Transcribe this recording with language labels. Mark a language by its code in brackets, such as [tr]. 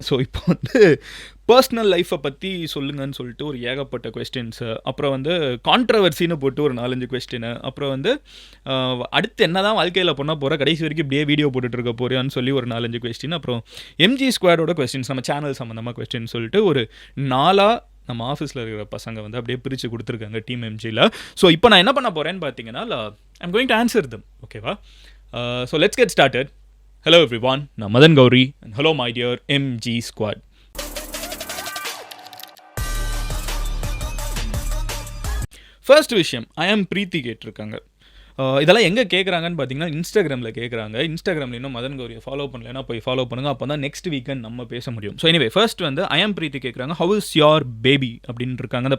[ta] So இப்போ வந்து personal லைஃப்பை பற்றி சொல்லுங்கன்னு சொல்லிட்டு ஒரு ஏகப்பட்ட கொஸ்டின்ஸு, அப்புறம் வந்து கான்ட்ரவர்சின்னு போட்டு ஒரு 4-5 கொஸ்டின், அப்புறம் வந்து அடுத்து என்ன தான் வாழ்க்கையில் பண்ண போகிற, கடைசி வரைக்கும் இப்படியே வீடியோ போட்டுட்டு இருக்க போறியான்னு சொல்லி ஒரு 4-5 கொஸ்டின், அப்புறம் MG ஸ்குவாடோட கொஸ்டின்ஸ், நம்ம சேனல் சம்மந்தமாக கொஸ்டின் சொல்லிட்டு ஒரு 4 நம்ம ஆஃபீஸில் இருக்கிற பசங்க வந்து அப்படியே பிரித்து கொடுத்துருக்காங்க டீம் MGயில். ஸோ இப்போ நான் என்ன பண்ண போகிறேன்னு பார்த்தீங்கன்னா, [en] I'm going to answer them. ஓகேவா? So let's get started. Hello everyone, நான் Madan Gowri and hello my dear MG squad. [ta] First விஷயம், I am பிரீத்தி கேட்டிருக்காங்க. இதெல்லாம் எங்கே கேட்குறாங்கன்னு பார்த்தீங்கன்னா இன்ஸ்டாகிராமில் கேட்குறாங்க. இன்ஸ்டாகிராமில் இன்னும் மதன் கௌரியை ஃபாலோ பண்ணலைன்னா போய் ஃபாலோ பண்ணுங்கள். அப்போ தான் நெக்ஸ்ட் வீக்கெண்ட் நம்ம பேச முடியும். ஸோ எனிவே, ஃபர்ஸ்ட் வந்து I am பிரீத்தி கேட்குறாங்க, [en] how is your baby [ta] அப்படின்னு இருக்காங்க.